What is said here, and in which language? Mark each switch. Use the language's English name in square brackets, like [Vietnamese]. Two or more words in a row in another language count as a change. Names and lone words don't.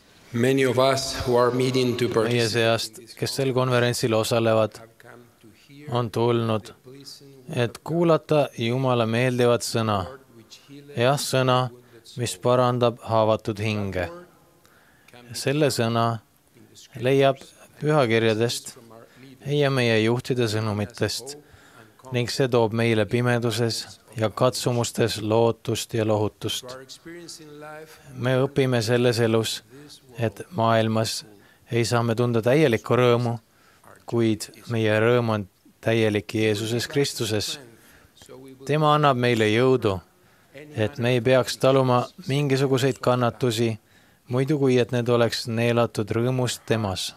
[English] Many of us who are meeting to [Estonian] meie [English] participate [Estonian] seast, kes sel konverentsil osalevad, [English] have come to hear [Estonian] on tulnud, [English] the pleasing [Estonian] et kuulata Jumala meeldivat sõna. [English] word which healeth [Estonian] Jah, sõna, mis parandab haavatud hinge. Selle sõna leiab pühakirjadest ja meie juhtide sõnumitest ning see toob meile pimeduses ja katsumustes lootust ja lohutust. [English] our experience in life. [Estonian] Me õpime selles elus, et maailmas ei saa me tunda täielikku rõõmu, kuid meie rõõm on täielik Jeesuses Kristuses. Tema annab meile jõudu, et me ei peaks taluma mingisuguseid kannatusi, muidu kui et need oleks neelatud rõõmust temas.